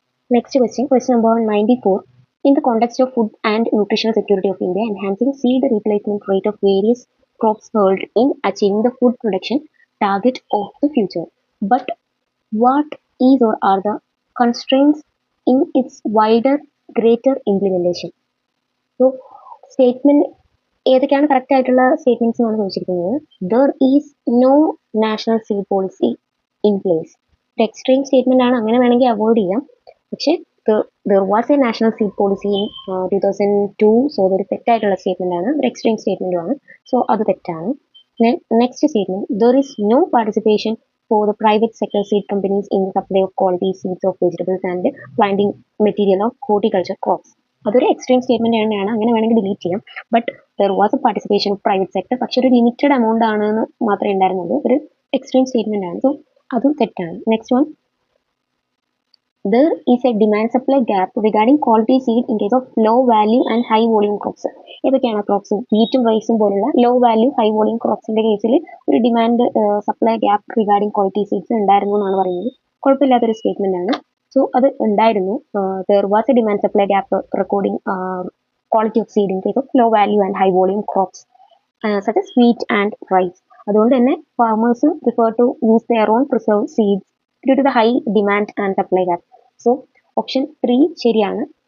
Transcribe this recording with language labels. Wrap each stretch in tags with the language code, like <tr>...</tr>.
<en>Next question, question number 94. In the context of food and nutritional security of India, enhancing seed replacement rate of various crops helped in achieving the food production target of the future. But what is or are the constraints in its wider, greater implementation?</en> <ml>So, statement ഏതൊക്കെയാണ് correct ആയിട്ടുള്ള statements എന്നാണ് ചോദിച്ചിരിക്കുന്നത്.</ml> <en>There is no national seed policy in place.</en> <ml>ഒരു extreme statement ആണ്, അങ്ങനെ വേണമെങ്കിൽ avoid ചെയ്യാം.</ml> <en>പക്ഷേ there was a national seed policy in 2002.</en> <ml>So അതൊരു തെറ്റായിട്ടുള്ള സ്റ്റേറ്റ്മെന്റ് ആണ്, ഒരു എക്സ്ട്രീം സ്റ്റേറ്റ്മെന്റും ആണ്. സോ അത് തെറ്റാണ്.</ml> <en>Next statement, there is no participation for the private sector seed companies in supply of quality seeds of vegetables and planting material of horticulture crops.</en> <ml>അതൊരു extreme statement തന്നെയാണ്, അങ്ങനെ വേണമെങ്കിൽ ഡിലീറ്റ് ചെയ്യാം.</ml> <en>but there was a participation of private sector,</en> <ml>പക്ഷെ ഒരു limited amount ആണെന്ന് മാത്രമേ ഉണ്ടായിരുന്നുള്ളൂ. ഒരു എക്സ്ട്രീം സ്റ്റേറ്റ്മെന്റ് ആണ്. സോ അതും തെറ്റാണ്.</ml> <en>Next one, there is a demand supply gap regarding quality seed in case of low value and high volume crops.</en> <ml>ഏതൊക്കെയാണ് ക്രോപ്സ്? വീറ്റും റൈസും പോലുള്ള ലോ വാല്യൂ ഹൈ വോളിയം ക്രോപ്സിന്റെ കേസിൽ ഒരു demand supply gap regarding quality seeds ഉണ്ടായിരുന്നു എന്നാണ് പറയുന്നത്. കുഴപ്പമില്ലാത്തൊരു statement ആണ്. സോ അത് ഉണ്ടായിരുന്നു.</ml> <en>There was a demand supply gap recording quality of seed in case of low value and high volume crops such as wheat and rice.</en> <ml>അതുകൊണ്ട് തന്നെ</ml> <en>farmers prefer to use their own preserved seeds due to the high demand and supply gap. So option 3 ശരിയാണ്.</en>